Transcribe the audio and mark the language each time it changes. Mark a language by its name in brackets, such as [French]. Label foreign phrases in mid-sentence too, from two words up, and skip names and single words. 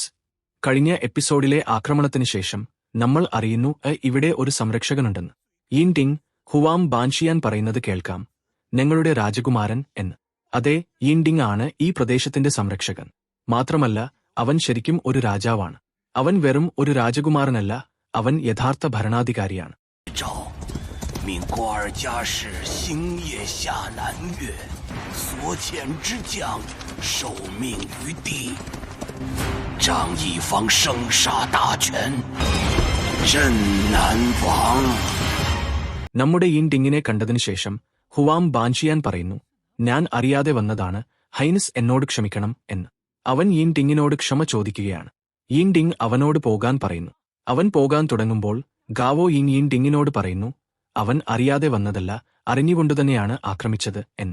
[Malayalam] കഴിഞ്ഞ എപ്പിസോഡിലെ ആക്രമണത്തിന് ശേഷം നമ്മൾ അറിയുന്നു ഇവിടെ ഒരു സംരക്ഷകനുണ്ടെന്ന്. യീൻടിങ് ഹുവാം ബാൻഷിയാൻ പറയുന്നത് കേൾക്കാം, ഞങ്ങളുടെ രാജകുമാരൻ എന്ന്. അതെ, യീൻടിങ് ആണ് ഈ പ്രദേശത്തിന്റെ സംരക്ഷകൻ. മാത്രമല്ല, അവൻ ശരിക്കും ഒരു രാജാവാണ്. അവൻ വെറും ഒരു രാജകുമാരനല്ല, അവൻ യഥാർത്ഥ ഭരണാധികാരിയാണ്. [Chinese] 命瓜尔佳氏星夜下南岳，所遣之将受命于地，仗一方生杀大权，朕难防。 [Malayalam] നമ്മുടെ യീൻടിങ്ങിനെ കണ്ടതിനു ശേഷം ഹുവാം ബാൻഷിയാൻ പറയുന്നു, ഞാൻ അറിയാതെ വന്നതാണ്, ഹൈനസ് എന്നോട് ക്ഷമിക്കണം എന്ന്. അവൻ യീൻടിങ്ങിനോട് ക്ഷമ ചോദിക്കുകയാണ്. യീൻടിങ് അവനോട് പോകാൻ പറയുന്നു. അവൻ പോകാൻ തുടങ്ങുമ്പോൾ ഗാവോ യീൻടിങ്ങിനോട് പറയുന്നു, അവൻ അറിയാതെ വന്നതല്ല, അറിഞ്ഞുകൊണ്ടുതന്നെയാണ് ആക്രമിച്ചത് എന്ന്.